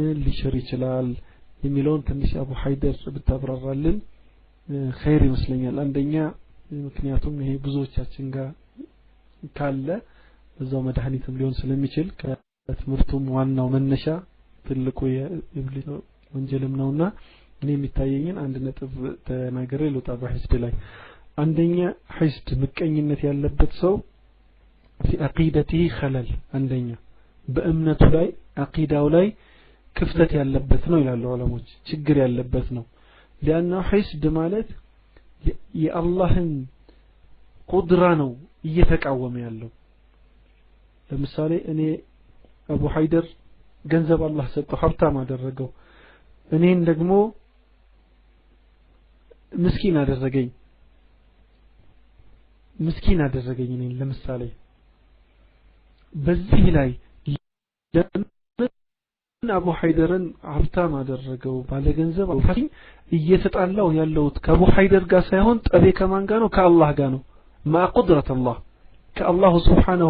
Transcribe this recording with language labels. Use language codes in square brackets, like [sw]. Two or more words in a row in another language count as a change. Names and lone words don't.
[am] ሊሽር ይችላል የሚለውን ትንሽ አቡ ሀይደር ብታብራራልን ኸይር ይመስለኛል አንደኛ ምክንያቱም ይሄ ብዙዎቻችን ጋር ካለ በዛው መድኃኒትም ሊሆን ስለሚችል ከትምህርቱም ዋናው መነሻ ትልቁ የኢብሊስ ወንጀልም ነውና እኔ የሚታየኝን አንድ ነጥብ ተናገረ ልውጣ በህስድ ላይ አንደኛ ህስድ ምቀኝነት ያለበት ሰው [ar] في عقيدته خلل [am] አንደኛ በእምነቱ ላይ አቂዳው ላይ ክፍተት ያለበት ነው ይላሉ ዑለሞች ችግር ያለበት ነው [ar] لانه حسد [am] ማለት የአላህን ቁድራ ነው እየተቃወመ ያለው ለምሳሌ እኔ አቡ ሀይደር ገንዘብ አላህ ሰጠው ሀብታም አደረገው እኔን ደግሞ ምስኪን አደረገኝ እኔን ለምሳሌ በዚህ ላይ አቡ ሀይደርን ሀብታም አደረገው ባለ ገንዘብ አውፋኝ እየተጣላው ያለው ከአቡ ሀይደር ጋር ሳይሆን ጠቤ ከማን ጋር ነው ከአላህ ጋር ነው ማ ቁድረት አላህ ከአላህ Subhanahu